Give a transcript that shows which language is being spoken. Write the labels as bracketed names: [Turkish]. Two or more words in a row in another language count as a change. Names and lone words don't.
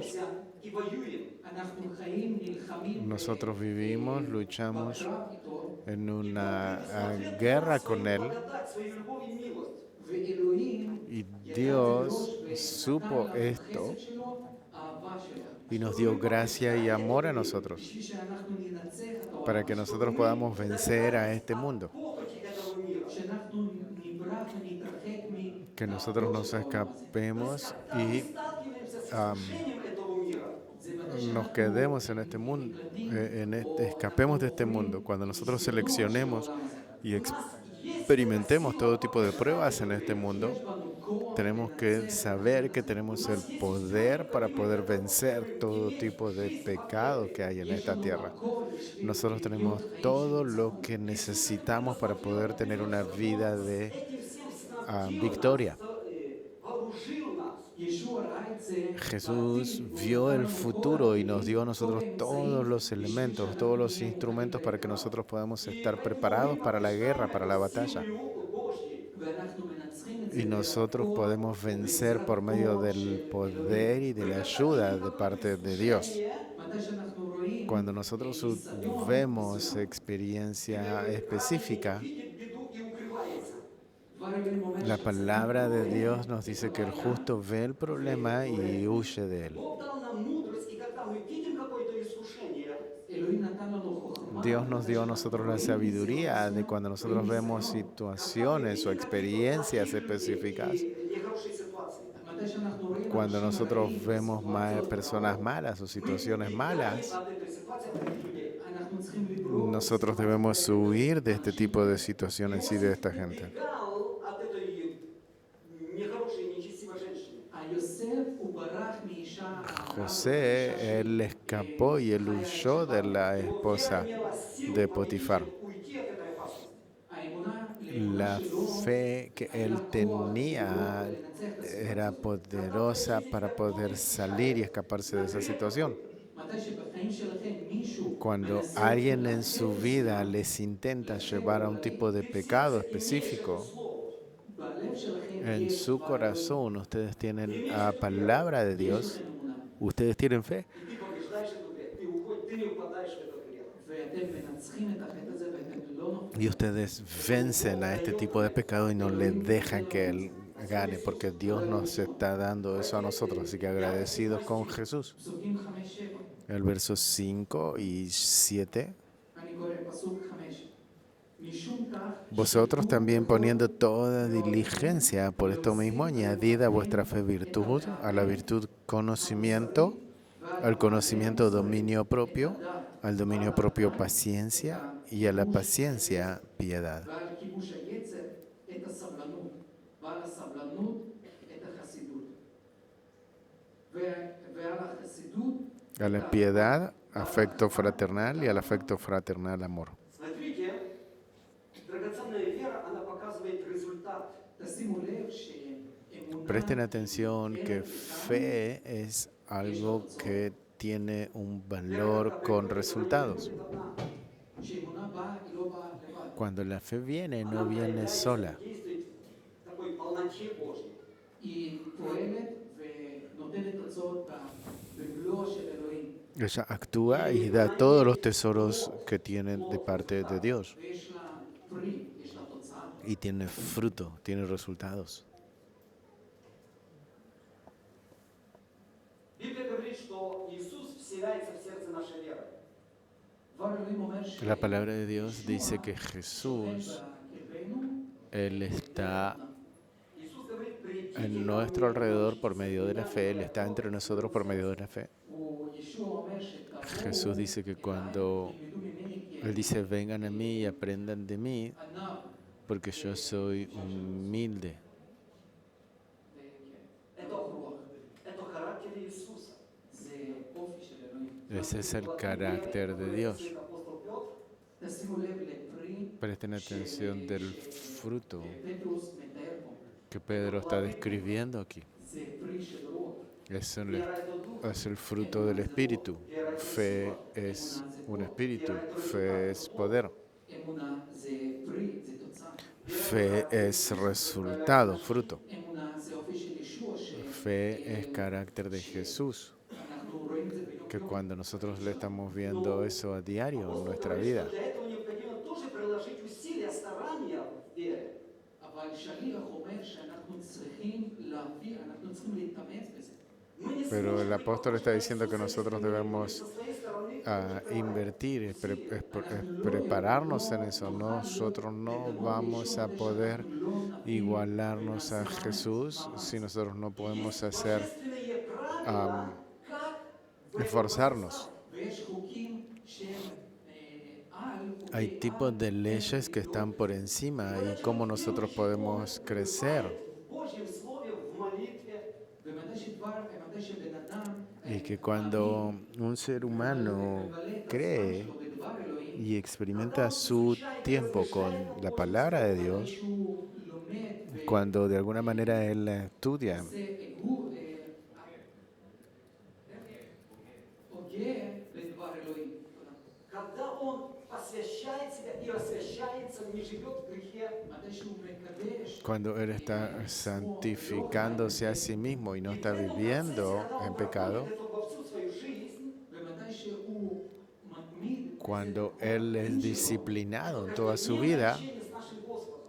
[Russian] И воюем. [Hebrew] אנחנו חיים, נלחמים, [Spanish] Nosotros vivimos, luchamos [Hebrew] בקרב איתו, [Spanish] en una guerra con Él. [Russian] Благодать, свою любовь и милость. [Hebrew] ואלוהים [Spanish] Y [Hebrew] ידע [Spanish] Dios [Hebrew] מראש [Spanish] supo [Hebrew] ונתן לנו [Spanish] esto [Hebrew] חסד שלו, אהבה שלו. [Spanish] y nos dio gracia y amor a nosotros [Hebrew] בשביל שאנחנו ננצח את העולם, [Spanish] para que nosotros podamos vencer a este mundo. [Russian] Похоти этого мира. [Hebrew] שאנחנו נברח ונתרחק [Spanish] Que nosotros nos escapemos y [Russian] Сталкиваемся с искушением этого мира. [Spanish] nos quedemos en este mundo, escapemos de este mundo. Cuando nosotros seleccionemos y experimentemos todo tipo de pruebas en este mundo, tenemos que saber que tenemos el poder para poder vencer todo tipo de pecado que hay en esta tierra. Nosotros tenemos todo lo que necesitamos para poder tener una vida de victoria. [Russian] Вооружил нас. [Hebrew] ישוע ראה את זה, [Spanish] Jesús vio el futuro y nos dio a nosotros todos los elementos, todos los instrumentos para que nosotros podamos estar preparados para la guerra, para la batalla. [Hebrew] ואנחנו מנצחים את זה [Spanish] Y nosotros podemos vencer por medio del poder y de la ayuda de parte de Dios. [Hebrew] מתי שאנחנו רואים [Spanish] Cuando nosotros vemos experiencia específica, [Russian] Видит беду и укрывается. [Hebrew] דבר אלוהים אומר [Spanish] la palabra de Dios nos dice que el justo ve el problema y huye de él. [Russian] Бог дал нам мудрость, и когда мы видим какое-то искушение, [Hebrew] אלוהים נתן לנו חוכמה, [Spanish] Dios nos dio a nosotros la sabiduría de cuando nosotros vemos situaciones o experiencias específicas. [Russian] нехорошие ситуации. [Hebrew] מתי [Spanish] Cuando nosotros vemos personas malas o [Russian] Мы [Spanish] situaciones [Russian] убегаем [Spanish] malas, [Russian] от этой ситуации, от таких людей. [Hebrew] אנחנו צריכים לברוח [Spanish] nosotros [Hebrew] מסיטואציה [Spanish] debemos [Hebrew] כאלה [Spanish] huir de este [Hebrew] אנשים [Spanish] tipo de [Hebrew] כאלה. [Spanish] situaciones y de esta gente. [Russian] убегал от этой нехорошей, нечестивой женщины. [Hebrew] יוסף הוא ברח מאישה הרעה, [Spanish] José, él escapó y él huyó de la [Russian] Его вера [Spanish] esposa [Russian] имела силу [Spanish] de [Russian] победить, [Spanish] Potifar. [Russian] уйти от этой опасности. [Hebrew] האמונה [Spanish] La [Hebrew] שלו [Spanish] fe que [Hebrew] היה [Spanish] él [Hebrew] לה כוח [Spanish] tenía [Hebrew] לברוח ולנצח את [Spanish] era [Hebrew] הסיטואציה. [Spanish] poderosa para poder salir y escaparse de esa situación. [Hebrew] מתי שבחיים שלכם מישהו [Spanish] Cuando [Hebrew] מנסה [Spanish] alguien [Hebrew] אתכם [Spanish] en [Hebrew] להכריח [Spanish] su vida [Hebrew] מסוים, [Spanish] les intenta [Hebrew] לכם [Spanish] llevar a [Hebrew] או [Spanish] un [Hebrew] להם, [Spanish] tipo de [Russian] Ведь [Spanish] pecado [Russian] сердце имеешь это [Spanish] específico, [Russian] слово. [Hebrew] בלב שלכם [Spanish] en [Hebrew] יש [Spanish] su [Hebrew] דבר אלוהים, [Spanish] corazón ustedes tienen [Russian] Имеешь [Spanish] la [Russian] эту веру, [Spanish] palabra de [Hebrew] יש [Spanish] Dios, [Hebrew] לכם אמונה, [Spanish] ustedes tienen fe [Russian] и ты побеждаешь эту грех. Ты не упадаешь в этот грех. [Hebrew] ואתם מנצחים את החטא הזה ואתם לא נופלים. [Spanish] y ustedes vencen a este tipo de pecado y no le dejan que él gane, porque Dios nos está dando eso a nosotros, así que agradecidos con Jesús. [Hebrew] פסוקים 5-7, [Spanish] El verso 5 y 7. [Hebrew] אני קורא פסוק 5. משום כך [Spanish] Vosotros [Hebrew] שתדעו [Spanish] también [Hebrew] בכל [Spanish] poniendo toda [Hebrew] מאודכם, [Spanish] diligencia por esto mismo, añadid a vuestra fe virtud, a la virtud conocimiento, al conocimiento dominio propio, al dominio propio paciencia y a la paciencia piedad. [Hebrew] ועל כיבוש היצר את הסבלנות, ועל הסבלנות את החסידות. ועל החסידות [Spanish] A la piedad, afecto fraternal y al afecto fraternal, amor. [Russian] Смотрите, драгоценная вера, она показывает результат. [Hebrew] תשימו לב שאמונה [Spanish] Presten atención que fe es algo que tiene un valor con resultados. [Hebrew] שאמונה באה, היא לא באה לבד. [Spanish] Cuando la fe viene, [Russian] Она [Spanish] no viene [Russian] проявляется, [Spanish] sola. [Russian] действует в такой полноте Божьей. [Hebrew] היא פועלת ונותנת תוצאות במלוא של אלוהים. [Spanish] Ella actúa y da todos los tesoros que tienen de parte de Dios. [Hebrew] ויש לה פרי, יש לה תוצאה. [Spanish] Y tiene fruto, tiene resultados. [Russian] Библия говорит, что Иисус вселяется в сердце нашей веры. [Hebrew] דבר אלוהים אומר [Spanish] La palabra de Dios dice que Jesús, [Hebrew] בקרבנו, [Spanish] Él está [Russian] Иисус говорит, придите [Spanish] en [Russian] ко [Spanish] nuestro [Russian] мне, [Spanish] alrededor por medio de la fe, Él está entre nosotros por medio de la fe. [Hebrew] הוא ישוע אומר שתבואו [Spanish] Jesús dice que cuando [Hebrew] תלמדו ממני כי [Spanish] Él dice, vengan a mí y aprendan de mí, [Hebrew] עניו [Spanish] porque yo soy humilde. [Russian] это, это характер Иисуса. [Hebrew] זה אופי של אלוהים. [Spanish] Ese es el carácter de Dios. [Russian] Апостол Петр, [Hebrew] תשימו לב לפרי [Spanish] Presten atención del fruto [Hebrew] פטרוס מתאר פה. [Spanish] que Pedro está describiendo aquí. [Hebrew] זה פרי של רוח. [Russian] вера это дух, [Spanish] Es el fruto del Espíritu. Fe es un espíritu. Fe es poder. [Hebrew] אמונה זה פרי, זה תוצאה. [Spanish] Fe es resultado, fruto. [Hebrew] אמונה זה אופי של ישוע [Spanish] Fe es carácter de Jesús, [Hebrew] שאנחנו רואים את זה ביום [Spanish] que [Hebrew] יום. [Spanish] cuando nosotros le estamos viendo eso a diario en nuestra vida, [Russian] для этого необходимо тоже приложить усилия, старания в вере. [Hebrew] אבל שליח אומר שאנחנו צריכים להביא, אנחנו צריכים להתאמץ בזה. [Russian] Мы не [Spanish] pero el [Russian] сможем [Spanish] apóstol está diciendo que [Russian] Иисуса, [Spanish] nosotros [Russian] если мы [Spanish] debemos [Russian] со своей стороны [Spanish] invertir, prepararnos en eso. Nosotros no vamos a poder igualarnos a Jesús si nosotros no podemos hacer, [Russian] божественные правила, как в этом [Spanish] esforzarnos. [Hebrew] ויש חוקים שהם על חוקי [Spanish] Hay tipos de leyes que están por encima y cómo nosotros podemos crecer. [Russian] в Божьем Слове, в молитве, [Hebrew] ומתי שבן אדם [Spanish] Y que cuando un ser humano cree [Hebrew] שלו בדבר אלוהים, [Spanish] y experimenta su tiempo con la palabra de Dios, [Hebrew] שהוא לומד [Spanish] cuando de alguna manera él la estudia [Hebrew] והוא הוגה בדבר אלוהים. [Russian] когда он посвящает себя и освящается, не живет в грехе, [Hebrew] מתי שהוא מקדש, [Spanish] cuando él está santificándose a sí mismo y no está viviendo en pecado, [Russian] это во всю свою жизнь, [Hebrew] ומתי שהוא מתמיד, [Spanish] cuando él es disciplinado en toda su vida, [Russian] общение с нашим Господом.